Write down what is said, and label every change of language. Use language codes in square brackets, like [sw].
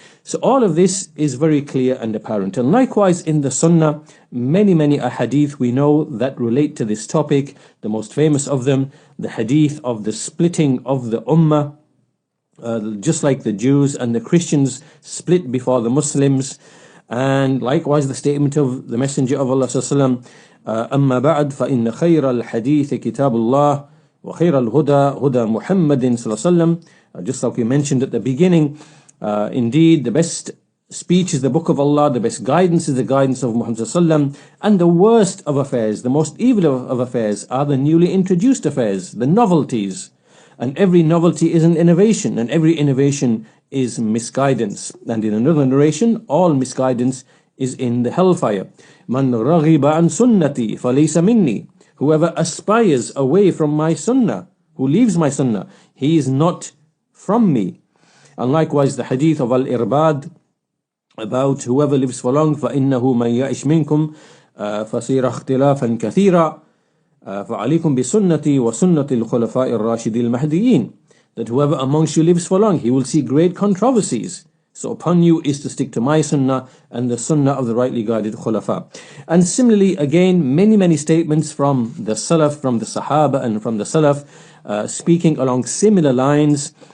[en] So all of this is very clear and apparent. And likewise in the Sunnah, many ahadith we know that relate to this topic. The most famous of them, the hadith of the splitting of the ummah, just like the Jews and the Christians split before the Muslims. And likewise the statement of the Messenger of Allah sallallahu alaihi wasallam, [ar] أما بعد فإن خير الحديث كتاب الله وخير الهدى هدى محمد صلى الله عليه وسلم. [en] Just like we mentioned at the beginning, indeed the best speech is the book of Allah, the best guidance is the guidance of Muhammad sallallahu alaihi wasallam, and the worst of affairs, the most evil of affairs are the newly introduced affairs, the novelties. And every novelty is an innovation, and every innovation is misguidance. And in another narration, all misguidance is in the hellfire. [ar] Man raghiba an sunnati falaysa minni. [en] Whoever aspires away from my sunnah, who leaves my sunnah, he is not from me. And likewise the hadith of Al-Irbad about whoever lives for long, [ar] فَإِنَّهُ مَنْ يَعِشْ مِنْكُمْ فَسِيرَ اخْتِلَافًا كَثِيرًا فَعَلَيْكُمْ بِسُنَّتِي وَسُنَّةِ الْخُلَفَاءِ الرَّاشِدِينَ الْمَهْدِيِّينَ. [en] That whoever amongst you lives for long, he will see great controversies. So upon you is to stick to my sunnah and the sunnah of the rightly guided khulafa. And similarly, again, many statements from the salaf, from the sahaba and from the salaf, speaking along similar lines.